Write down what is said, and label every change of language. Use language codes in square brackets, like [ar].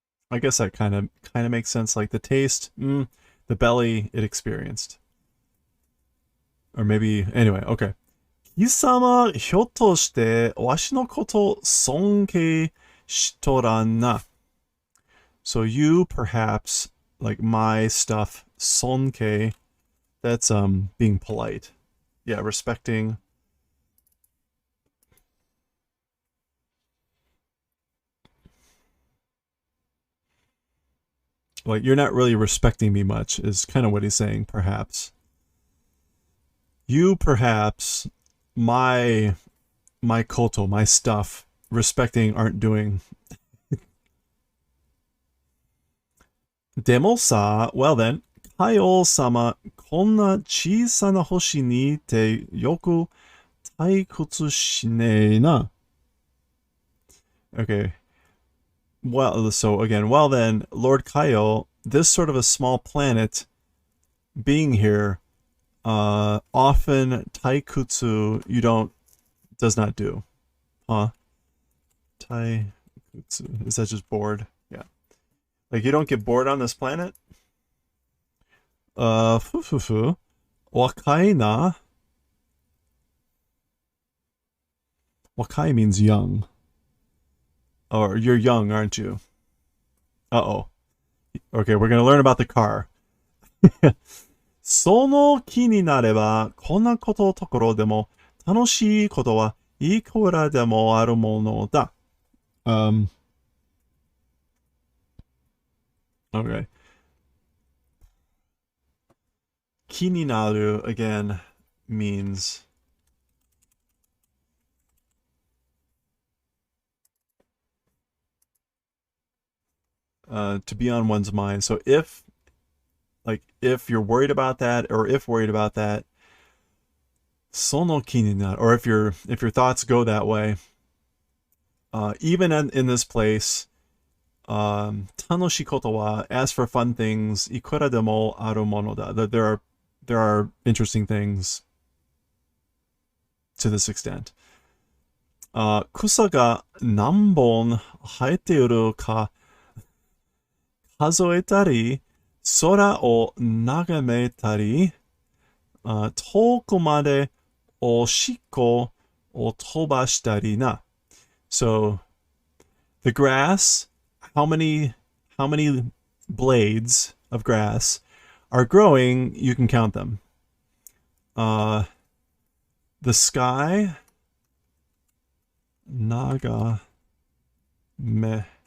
[en] I guess that kind of makes sense. Like the taste, the belly, it experienced. Or maybe, anyway, okay. [ja] 貴様、ひょっとして、わしのこと尊敬しとらんな。 [en] So you perhaps, like my stuff, sonke, that's being polite. Yeah, respecting. Like you're not really respecting me much is kind of what he's saying, perhaps. You perhaps my koto, my stuff, respecting aren't doing. [ja] Demo sa, [en] well then, [ja] Kaio-sama, こんな小さな星にてよく退屈しねえな. [en] Okay. Well, so again, well then, Lord Kaio, this sort of a small planet being here, often taikutsu does not do. Huh? Taikutsu. Is that just bored? Yeah. Like you don't get bored on this planet? Fufufu. [ja] Wakai na. [en] Wakai means young. Or you're young, aren't you? Uh-oh. Okay, we're gonna learn about the car. [ja] その気になれば、こんなことところでも、楽しいことはいくらでもあるものだ。 [en] Okay. 気になる, again, means to be on one's mind. So if you're worried about that, or if worried about that, [ja] その気になる, [en] or if your thoughts go that way, even in this place, [ja] 楽しいことは, [en] as for fun things, [ja] いくらでもあるものだ. [en] There are interesting things to this extent. [ja] 草が何本生えているか数えたり、空を眺めたり、遠くまでおしっこを飛ばしたりな. [en] So, the grass, how many blades of grass are growing, you can count them. The sky, naga me.